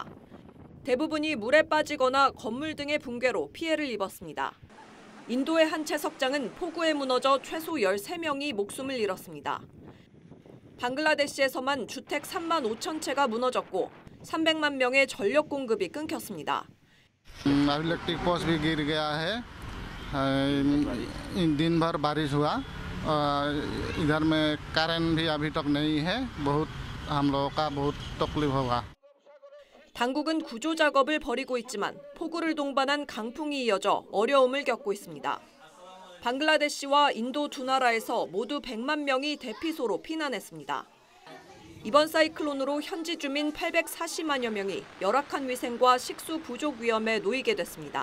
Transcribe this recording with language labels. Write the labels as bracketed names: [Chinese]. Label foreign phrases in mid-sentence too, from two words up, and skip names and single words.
[Korean] 대부분이 물에 빠지거나 건물 등의 붕괴로 피해를 입었습니다. 인도의 한 채석장은 폭우에 무너져 최소 13명이 목숨을 잃었습니다. 방글라데시에서만 주택 3만 5천 채가 무너졌고 300만 명의 전력 공급이 끊겼습니다. [English] electric post [Hindi] भी गिर गया है दिन भर बारिश हुआ इधर में करंट भी अभी तक नहीं है बहुत हम लोगों का बहुत तकलीफ होगा. [Korean] 당국은 구조 작업을 벌이고 있지만 폭우를 동반한 강풍이 이어져 어려움을 겪고 있습니다. 방글라데시와 인도 두 나라에서 모두 100만 명이 대피소로 피난했습니다. 이번 사이클론으로 현지 주민 840만여 명이 열악한 위생과 식수 부족 위험에 놓이게 됐습니다.